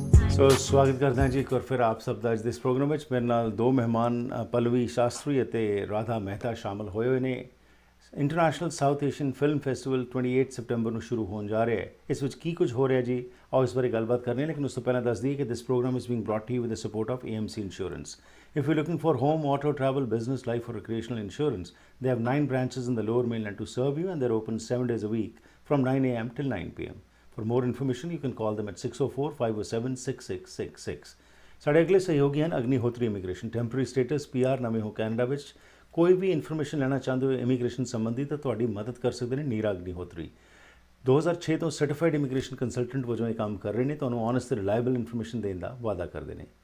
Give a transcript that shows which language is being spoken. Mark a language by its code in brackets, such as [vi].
[pa] ਸੋ ਸਵਾਗਤ ਕਰਦੇ ਹਾਂ ਜੀ ਇੱਕ ਵਾਰ ਫਿਰ ਆਪ ਸਭ ਦਾ ਅੱਜ ਦੇ ਇਸ ਪ੍ਰੋਗਰਾਮ ਵਿੱਚ। ਮੇਰੇ ਨਾਲ ਦੋ ਮਹਿਮਾਨ ਪੱਲਵੀ ਸ਼ਾਸਤਰੀ ਅਤੇ ਰਾਧਾ ਮਹਿਤਾ ਸ਼ਾਮਲ ਹੋਏ ਨੇ। International south Asian film festival 28 ਸਤੰਬਰ ਨੂੰ ਸ਼ੁਰੂ ਹੋਣ ਜਾ ਰਿਹਾ ਹੈ। ਇਸ ਵਿੱਚ ਕੀ ਕੁਝ ਹੋ ਰਿਹਾ ਜੀ, ਆਓ ਇਸ ਬਾਰੇ ਗੱਲਬਾਤ ਕਰਨੀ ਹੈ। ਲੇਕਿਨ ਉਸ ਤੋਂ ਪਹਿਲਾਂ ਦੱਸ ਦਈਏ ਕਿ [en] This program is being brought to you with the support of AMC insurance. If you're looking for home, auto, travel, business, life or recreational insurance, they have 9 branches in the lower mainland to serve you, and they're open 7 days a week from 9 a.m. till 9 p.m. For more information, you can call them at 604-507-6666. [pa] ਸਾਡੇ ਅਗਲੇ ਸਹਿਯੋਗੀ ਹਨ Agnihotri immigration. Temporary status PR ਨਵੇਂ ਹੋ Canada ਵਿੱਚ ਕੋਈ ਵੀ information ਲੈਣਾ ਚਾਹੁੰਦੇ ਹੋ ਇਮੀਗ੍ਰੇਸ਼ਨ ਸੰਬੰਧੀ ਤਾਂ ਤੁਹਾਡੀ ਮਦਦ ਕਰ ਸਕਦੇ ਨੇ ਨੀਰਾ ਅਗਨੀਹੋਤਰੀ। 2006 ਤੋਂ ਸਰਟੀਫਾਈਡ ਇਮੀਗ੍ਰੇਸ਼ਨ ਕੰਸਲਟੈਂਟ ਵਜੋਂ ਇਹ ਕੰਮ ਕਰ ਰਹੇ ਨੇ। ਤੁਹਾਨੂੰ ਓਨੈਸਟ ਤੇ ਰਿਲਾਇਬਲ ਇਨਫੋਰਮੇਸ਼ਨ ਦੇਣ ਦਾ ਵਾਅਦਾ ਕਰਦੇ ਨੇ।